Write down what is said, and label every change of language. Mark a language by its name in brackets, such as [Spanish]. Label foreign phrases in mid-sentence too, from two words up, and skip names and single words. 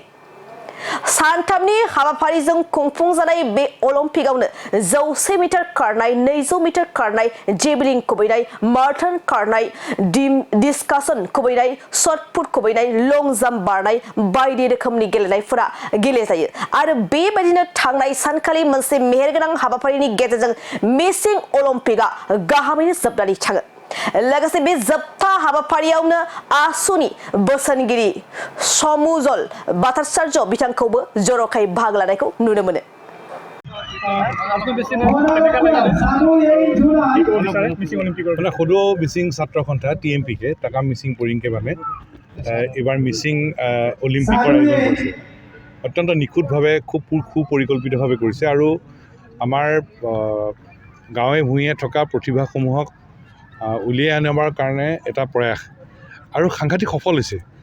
[Bodo] सानथामनि हाबाफारिजों खुंफुंजानाय बे अलिम्पिकआवनो 100 मिटार खारनाय, 200 मिटार खारनाय, जेभलिन खुबैनाय, माराथन खारनाय, डिस्कासन खुबैनाय, शटपुट खुबैनाय, [English] long jump [Bodo] बारनाय बायदि रोखोमनि गेलेनायफोरा गेलेजायो आरो बेबायदिनो थांनाय सानखालि मोनसे मेहेरगोनां हाबाफारिनि गेजेरजों मिसिं अलिम्पिकआ गाहामैनो जोबनानै थाङो। लोगोसे बे जोबथा हाबाफारियावनो आसुनि बोसोनगिरि समुजल भट्टाचार्य बिथांखौबो जर'खायै बाहागो लानायखौ नुनो मोनो। [Assamese] সদৌ মিচিং ছাত্ৰ সন্থা TMPK টাকাম মিচিং পৰিংকে বাবে এবাৰ মিচিং অলিম্পিকৰ আয়োজন কৰিছে। অত্যন্ত নিখুঁতভাৱে খুব সুপৰিকল্পিতভাৱে কৰিছে আৰু আমাৰ গাঁৱে ভূঞে থকা প্ৰতিভাসমূহক উলিয়াই আনিবৰ কাৰণে এটা প্ৰয়াস আৰু সাংঘাতিক সফল হৈছে।